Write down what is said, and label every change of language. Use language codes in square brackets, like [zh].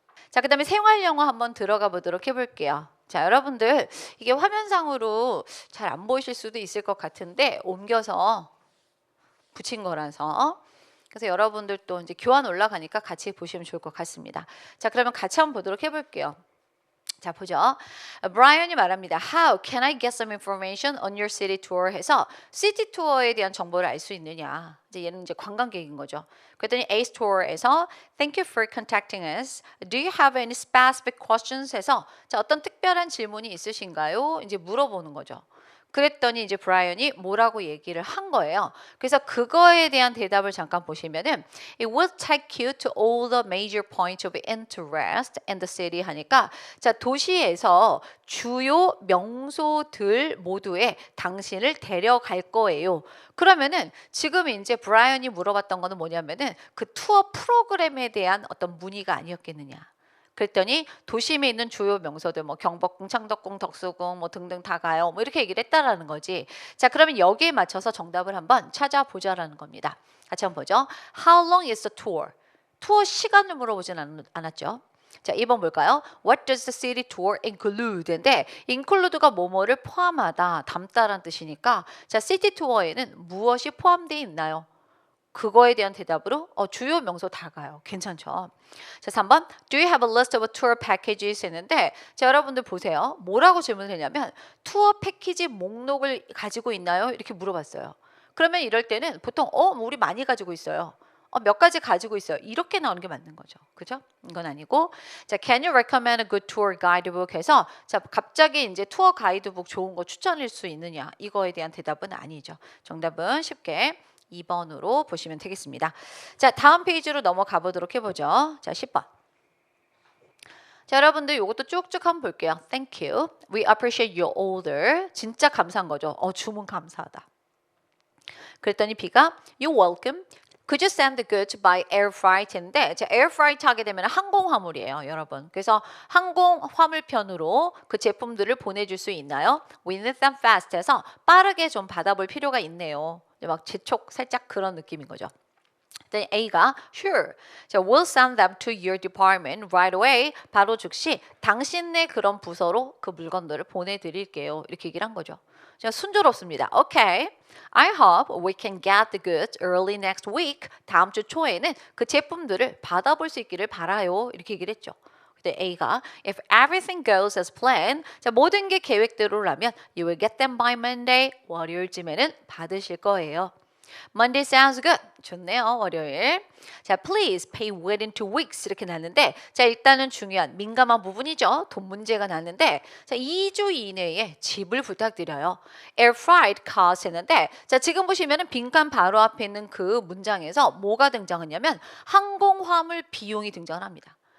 [ko] 자, 그 다음에 생활 영어 한번 들어가 보도록 해볼게요. 자, 여러분들 이게 화면상으로 잘 안 보이실 수도 있을 것 같은데 옮겨서 붙인 거라서 그래서 여러분들 또 이제 교환 올라가니까 같이 보시면 좋을 것 같습니다. 자, 그러면 같이 한번 보도록 해볼게요. 자, 보죠. 브라이언이 말합니다. [en] How can I get some information on your city tour? [ko] 해서 시티 투어에 대한 정보를 알 수 있느냐. 이제 얘는 이제 관광객인 거죠. [en] 그랬더니 Ace Tour에서 Thank you for contacting us. Do you have any specific questions? [ko] 해서 자, 어떤 특별한 질문이 있으신가요? 이제 물어보는 거죠. 그랬더니 이제 브라이언이 뭐라고 얘기를 한 거예요. 그래서 그거에 대한 대답을 잠깐 보시면은 [en] It will take you to all the major points of interest in the city [ko] 하니까 자, 도시에서 주요 명소들 모두에 당신을 데려갈 거예요. 그러면은 지금 이제 브라이언이 물어봤던 거는 뭐냐면은 그 투어 프로그램에 대한 어떤 문의가 아니었겠느냐. 그랬더니 도심에 있는 주요 명소들 뭐 경복궁, 창덕궁, 덕수궁 뭐 등등 다 가요. 뭐 이렇게 얘기를 했다라는 거지. 자, 그러면 여기에 맞춰서 정답을 한번 찾아보자라는 겁니다. 같이 한번 보죠. [en] How long is the tour? [ko] 투어 시간을 물어보진 않았죠. 자, 2번 볼까요? [en] What does the city tour include? [ko] 인데 include가 뭐뭐를 포함하다, 담다라는 뜻이니까 자, 시티 투어에는 무엇이 포함되어 있나요? 그거에 대한 대답으로 주요 명소 다 가요. 괜찮죠? 자, 3번. [en] Do you have a list of tour packages? [ko] 했는데 자, 여러분들 보세요. 뭐라고 질문을 했냐면 투어 패키지 목록을 가지고 있나요? 이렇게 물어봤어요. 그러면 이럴 때는 보통 우리 많이 가지고 있어요. 몇 가지 가지고 있어요. 이렇게 나오는 게 맞는 거죠. 그죠? 이건 아니고. [en] 자, can you recommend a good tour guidebook? [ko] 해서 자, 갑자기 이제 투어 가이드북 좋은 거 추천할 수 있느냐? 이거에 대한 대답은 아니죠. 정답은 쉽게 2번으로 보시면 되겠습니다. 자, 다음 페이지로 넘어가 보도록 해보죠. 자, 10번. 자, 여러분들 이것도 쭉쭉 한번 볼게요. [en] Thank you. We appreciate your order. [ko] 진짜 감사한 거죠. 주문 감사하다. 그랬더니 B가 [en] You're welcome. Could you send the goods by air flight인데 air flight [ko] 하게 되면 항공 화물이에요, 여러분. 그래서 항공 화물편으로 그 제품들을 보내줄 수 있나요? [en] We need them fast [ko] 해서 빠르게 좀 받아볼 필요가 있네요. 막 재촉 살짝 그런 느낌인 거죠. [en] then A가 sure. 자, we'll send them to your department right away. [ko] 바로 즉시 당신네 그런 부서로 그 물건들을 보내드릴게요. 이렇게 얘기를 한 거죠. 자, 순조롭습니다. Okay. [en] I hope we can get the goods early next week. [ko] 다음 주 초에는 그 제품들을 받아볼 수 있기를 바라요. 이렇게 얘기를 했죠. 근데 A가 [en] if everything goes as planned, [ko] 자, 모든 게 계획대로라면 [en] you will get them by Monday. [ko] 월요일쯤에는 받으실 거예요. [en] Monday sounds good. [ko] 좋네요. 월요일. 자, [en] please pay within 2 weeks [ko] 이렇게 났는데 자, 일단은 중요한 민감한 부분이죠. 돈 문제가 났는데 자, 2주 이내에 집을 부탁드려요. [en] Air freight cost [ko] 했는데 자, 지금 보시면은 빈칸 바로 앞에 있는 그 문장에서 뭐가 등장하냐면 항공 화물 비용이 등장을 합니다.